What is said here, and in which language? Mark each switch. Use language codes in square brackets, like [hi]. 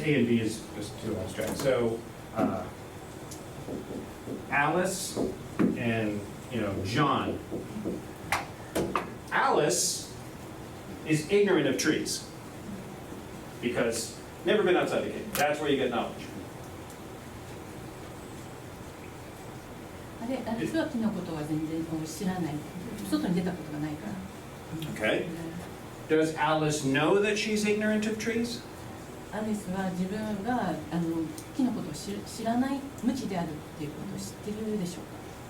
[en] A and B is just too abstract. So Alice and John. Alice is ignorant of trees because never been outside the cave. That's where you get knowledge. [ja] あれツバキのことは全然知らない。外に出たことがないから。 [en] Okay. Does Alice know that she's ignorant of trees? [ja] アリスは自分が木のことを知らない無知であるっていうことを知ってるでしょうか。